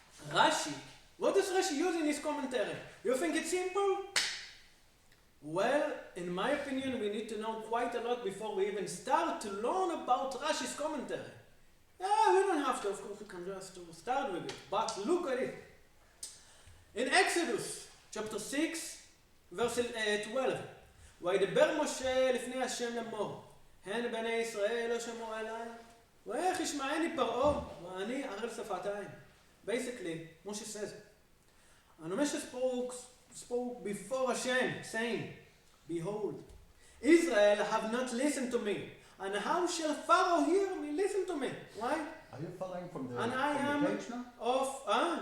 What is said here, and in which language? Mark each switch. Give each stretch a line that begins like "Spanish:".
English: Rashi. What does Rashi use in his commentary? You think it's simple? Well, in my opinion, we need to know quite a lot before we even start to learn about Rashi's commentary. Yeah, we don't have to, of course, we can just start with it. But look at it. In Exodus, chapter 6, verse 12,
Hebrew: וידבר משה לפני השם לאמור, הן בני ישראל לא שמעו אליי, ואיך ישמעני פרעה, ואני ערל שפתיים.
English: Basically, Moshe says, and Moshe spoke before Hashem, saying, behold, Israel have not listened to me, and how shall Pharaoh hear me? Listen to me. Why? Are you following from the, And I am the page now?